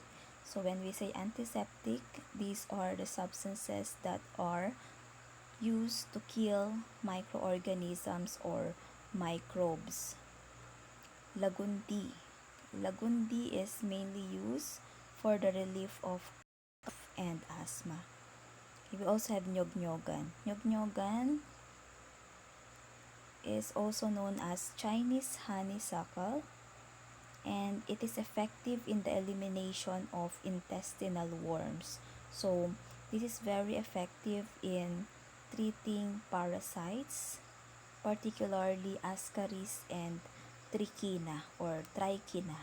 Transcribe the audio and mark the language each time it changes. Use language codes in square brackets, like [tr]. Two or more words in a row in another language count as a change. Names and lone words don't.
[en] So when we say antiseptic, these are the substances that are used to kill microorganisms or microbes. Lagundi. Lagundi is mainly used for the relief of cough and asthma. We also have nyog-nyogan. Nyog-nyogan is also known as Chinese honeysuckle, and it is effective in the elimination of intestinal worms. So, this is very effective in treating parasites, particularly ascaris and trichina or trichina.